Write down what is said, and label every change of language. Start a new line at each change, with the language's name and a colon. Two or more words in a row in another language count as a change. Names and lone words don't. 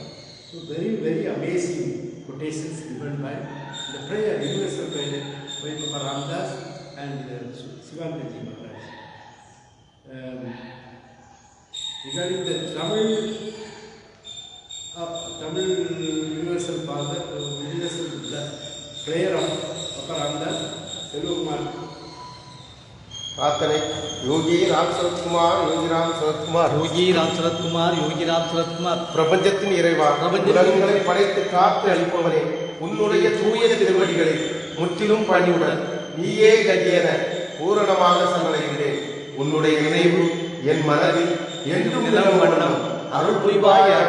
English: So very, very amazing quotations given by the prayer, universal prayer by Papa Ramdas and Sivanandaji Maharaj. Regarding the Tamil Universal Father, Universal prayer of Papa Ramdas, Selvakumar.
Tamil: प्रार्थने योगी राम शरद कुमार योगी राम शरद कुमार योगी राम शरद कुमार योगी राम शरद कुमार பிரபஞ்சத்தின் இறைவா உலகங்களை படைத்து காத்து அளிப்பவனே உன்னுடைய தூய திருவடிகளில் முற்றிலும் பணிவுடன் நீயே கதியென பூரணமாக சமடைகிறேன். உன்னுடைய நினைவு என் மனதில் என்றும் நிலவும் வண்ணம் அருள் புரிவாயாக.